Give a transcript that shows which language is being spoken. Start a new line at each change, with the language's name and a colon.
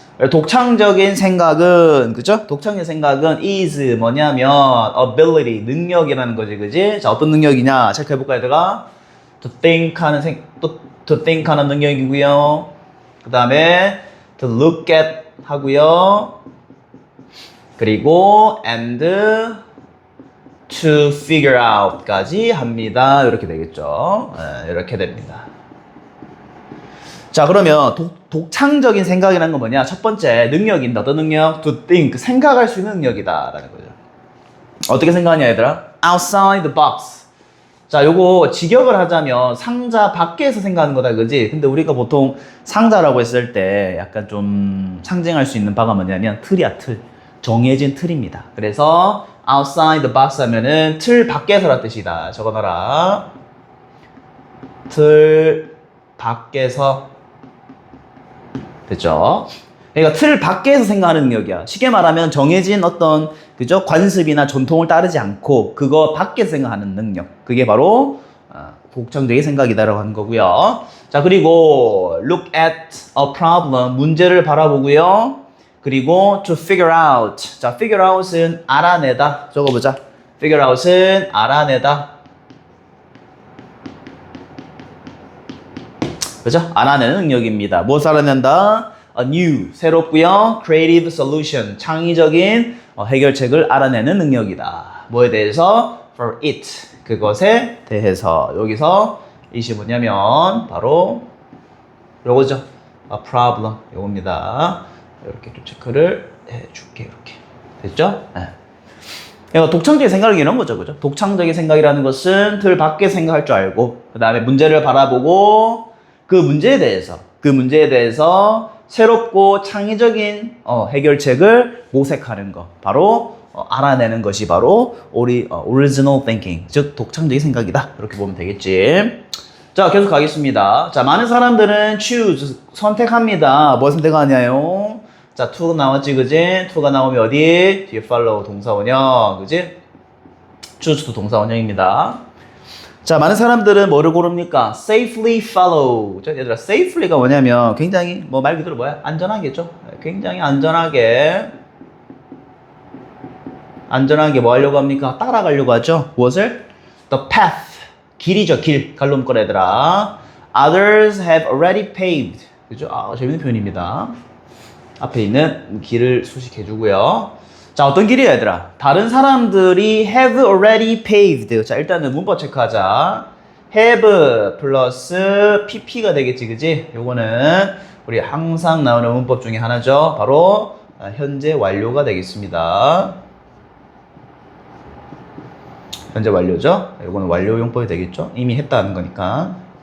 Korean: 독창적인 생각은 그죠? 독창적인 생각은 is 뭐냐면 ability 능력이라는 거지, 그지? 자, 어떤 능력이냐 체크해볼까 얘들아? to think 하는 능력이고요. 그 다음에 to look at 하고요. 그리고 and to figure out까지 합니다. 이렇게 되겠죠. 이렇게 됩니다. 자, 그러면 독창적인 생각이라는 건 뭐냐? 첫 번째 능력인데 어떤 능력? to think, 생각할 수 있는 능력이다 라는 거죠. 어떻게 생각하냐 얘들아?
English: outside the box.
Korean: 자, 요거 직역을 하자면 상자 밖에서 생각하는 거다, 그지? 근데 우리가 보통 상자라고 했을 때 약간 좀 상징할 수 있는 바가 뭐냐면 틀이야, 틀. 정해진 틀입니다. 그래서 outside the box 하면은 틀 밖에서라 뜻이다. 적어놔라. 틀 밖에서. 됐죠? 그러니까 틀 밖에서 생각하는 능력이야. 쉽게 말하면 정해진 어떤 그죠? 관습이나 전통을 따르지 않고 그거 밖에서 생각하는 능력. 그게 바로 독창적인 생각이다라고 하는 거고요. 자, 그리고
English: look at a problem,
Korean: 문제를 바라보고요.
English: 그리고 to figure out.
Korean: 자, figure out은 알아내다. 적어보자. figure out은 알아내다. 그죠? 알아내는 능력입니다. 무엇을 알아낸다? A new, 새롭고요.
English: creative solution,
Korean: 창의적인 해결책을 알아내는 능력이다. 뭐에 대해서? for it, 그것에 대해서. 여기서 이것이 뭐냐면 바로 요거죠.
English: a problem, 요겁니다.
Korean: 이렇게 좀 체크를 해줄게. 이렇게 됐죠? 네. 그러니까 독창적인 생각을 이런 거죠, 그죠? 독창적인 생각이라는 것은 틀 밖에 생각할 줄 알고 그 다음에 문제를 바라보고 그 문제에 대해서 새롭고 창의적인 해결책을 모색하는 것, 바로 알아내는 것이 바로
English: original thinking,
Korean: 즉 독창적인 생각이다. 이렇게 보면 되겠지. 자, 계속 가겠습니다. 자, 많은 사람들은 choose, 선택합니다. 뭘 선택하냐요? 자, to 나왔지, 그지? to가 나오면 어디? 뒤에 follow 동사원형, 그지? choose도 동사원형입니다. 자, 많은 사람들은 뭐를 고릅니까? safely follow. 자, 얘들아, safely가 뭐냐면 굉장히 뭐 말 그대로 뭐야? 안전하게죠. 굉장히 안전하게 뭐 하려고 합니까? 따라가려고 하죠. 무엇을? The path. 길이죠, 길. 갈로 묶어라, 얘들아.
English: Others have already paved.
Korean: 그죠? 아, 재밌는 표현입니다. 앞에 있는 길을 수식해주고요. 자, 어떤 길이야, 얘들아? 다른 사람들이
English: have already paved.
Korean: 자, 일단은 문법 체크하자. have 플러스 pp가 되겠지, 그지? 요거는 우리 항상 나오는 문법 중에 하나죠. 바로 현재 완료가 되겠습니다. 현재 완료죠? 요거는 완료 용법이 되겠죠? 이미 했다는 거니까.